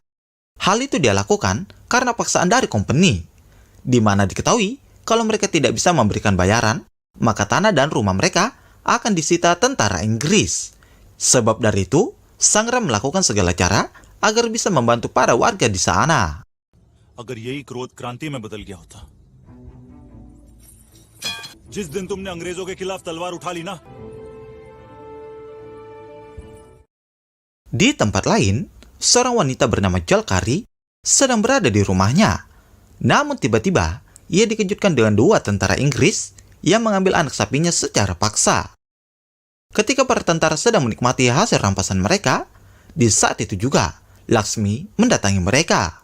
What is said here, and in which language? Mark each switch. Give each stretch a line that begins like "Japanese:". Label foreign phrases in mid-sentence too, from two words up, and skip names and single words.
Indonesian: Hal itu dia lakukan karena paksaan dari company, di mana diketahui kalau mereka tidak bisa memberikan bayaran, maka tanah dan rumah mereka akan disita tentara Inggris. Sebab dari itu, Sangram melakukan segala cara agar bisa membantu para warga di sana.
Hindi: अगर यही क्रोध क्रांति में बदल गया होता, जिस दिन तुमने अंग्रेजों के खिलाफ तलवार उठा ली ना।
Indonesian: Di tempat lain, seorang wanita bernama Jalkari sedang berada di rumahnya. Namun tiba-tiba, ia dikejutkan dengan dua tentara Inggris yang mengambil anak sapinya secara paksa. Ketika para tentara sedang menikmati hasil rampasan mereka, di saat itu juga, Laksmi mendatangi mereka.